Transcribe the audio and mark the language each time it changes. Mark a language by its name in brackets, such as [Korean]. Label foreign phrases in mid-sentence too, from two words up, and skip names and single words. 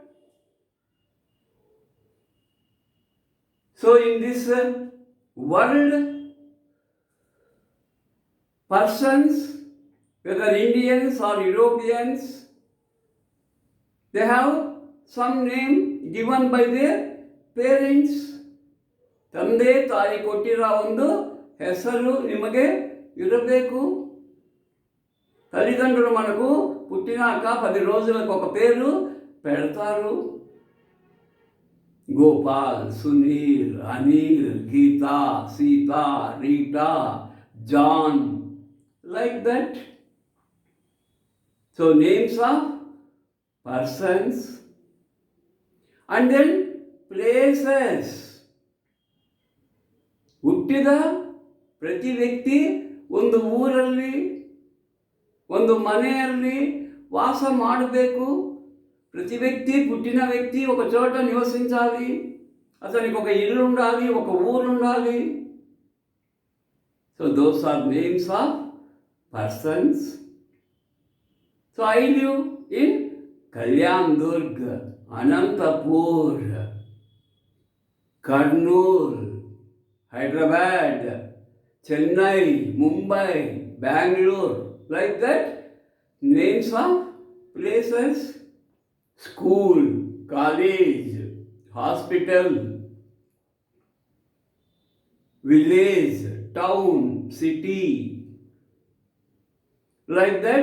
[English] So in this world, persons, whether Indians or Europeans, they have some name given by their parents. [Kannada] ತಂದೆ ತಾಯಿ ಕೊಟ್ಟಿರೋ ಒಂದು ಹೆಸರು ನಿಮಗೆ ఇరಬೇಕು. [Telugu] తల్లిదండ్రులు మనకు పుట్టినాక 10 రోజులకు ఒక పేరు పెడతారు. గోపాల్, సునీల్, అనిల్, గీతా, సీతా, రీటా, జాన్, [English] like that. So names of persons. And then places. [Kannada] ಹುಟ್ಟಿದ ಪ್ರತಿ ವ್ಯಕ್ತಿ ಒಂದು ಊರಲ್ಲಿ, ಒಂದು ಮನೆಯಲ್ಲಿ వాస ಮಾಡಬೇಕು. [Telugu] ప్రతి వ్యక్తి, పుట్టిన వ్యక్తి ఒక చోట నివసించాలి. అతనికి ఒక ఇల్లు ఉండాలి, ఒక ఊరు ఉండాలి. [English] So those are names of persons. So I live in కళ్యాణ్ దుర్గ్, అనంతపూర్, కర్నూల్, హైదరాబాద్, చెన్నై, ముంబై, బెంగళూరు, like that. Names of places, school, college, hospital, village, town, city, like that.